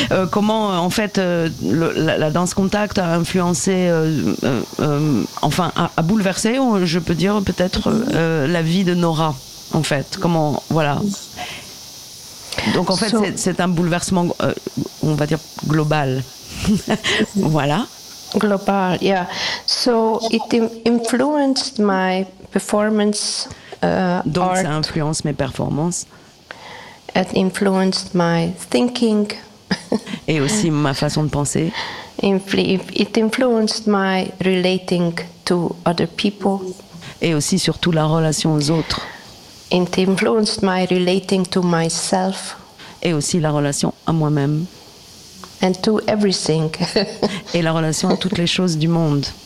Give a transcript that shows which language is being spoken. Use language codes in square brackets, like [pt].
[fr] Comment, en fait, la danse contact a influencé, a bouleversé, je peux dire, peut-être, la vie de Nora, en fait. Comment, voilà. Donc, en fait, c'est un bouleversement, on va dire, global. Voilà. [en] Global, yeah. So, it influenced my performance. [fr] Donc, art, ça influence mes performances. [en] It influenced my thinking. [fr] Et aussi ma façon de penser. [en] It influenced my relating to other people. [fr] Et aussi surtout la relation aux autres. [en] It influenced my relating to myself. [fr] Et aussi la relation à moi-même. [en] And to everything. [fr] Et la relation à toutes les choses du monde.